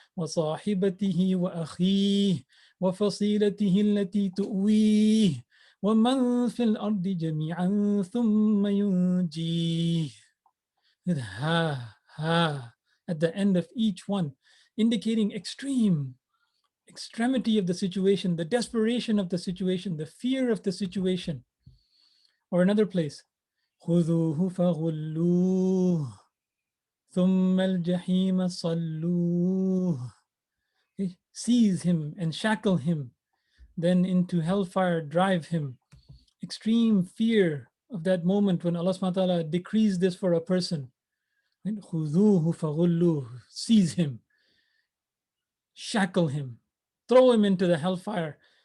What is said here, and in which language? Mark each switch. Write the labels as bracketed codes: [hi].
[ar] وَصَاحِبَتِهِ وَأَخِيهِ وَفَصِيلَتِهِ الَّتِي تُؤْوِيهِ وَمَنْ فِي الْأَرْضِ جَمِيعًا ثُمَّ يُنْجِيهِ. [en] With ha at the end of each one, indicating extremity of the situation, the desperation of the situation, the fear of the situation. Or another place, [ar] خُذُوهُ فَغُلُّوهُ ثُمَّ الْجَحِيمَ صَلُّوهُ. [en] Seize him and shackle him, then into hellfire drive him. Extreme fear of that moment when Allah subhanahu wa ta'ala decrees this for a person. [ar] خُذُوهُ فَغُلُّوهُ. [en] Seize him, shackle him, throw him into the hellfire.